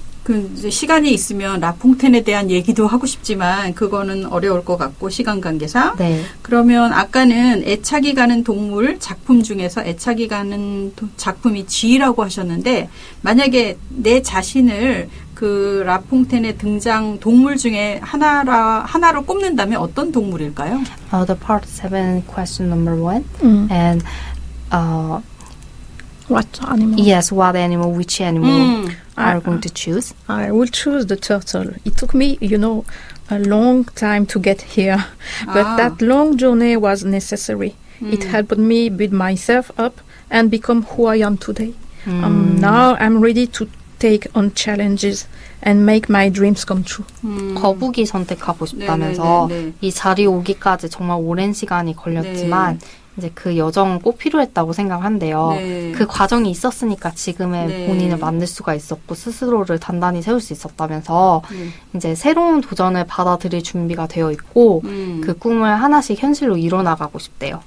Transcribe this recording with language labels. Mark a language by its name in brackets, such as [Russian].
[Korean] 그 이제 시간이 있으면 라퐁텐에 대한 얘기도 하고 싶지만 그거는 어려울 것 같고 시간 관계상. 네. 그러면 아까는 애착이 가는 동물 작품 중에서 애착이 가는 작품이 쥐라고 하셨는데 만약에 내 자신을 그 라퐁텐의 등장 동물 중에 하나로 꼽는다면 어떤 동물일까요? [English] The part 7 question number 1 and What animal? yes, what animal, which animal are you going to choose? I will choose the turtle. It took me, a long time to get here, but that long journey was necessary. It helped me build myself up and become who I am today. Now I'm ready to take on challenges and make my dreams come true. [Korean] 거북이 선택하고 싶다면서 이 자리 오기까지 정말 오랜 시간이 걸렸지만 이제 그 여정은 꼭 필요했다고 생각한대요. 그 과정이 있었으니까 지금의 본인을 만들 수가 있었고 스스로를 단단히 세울 수 있었다면서 이제 새로운 도전을 받아들일 준비가 되어 있고 그 꿈을 하나씩 현실로 이뤄나가고 싶대요.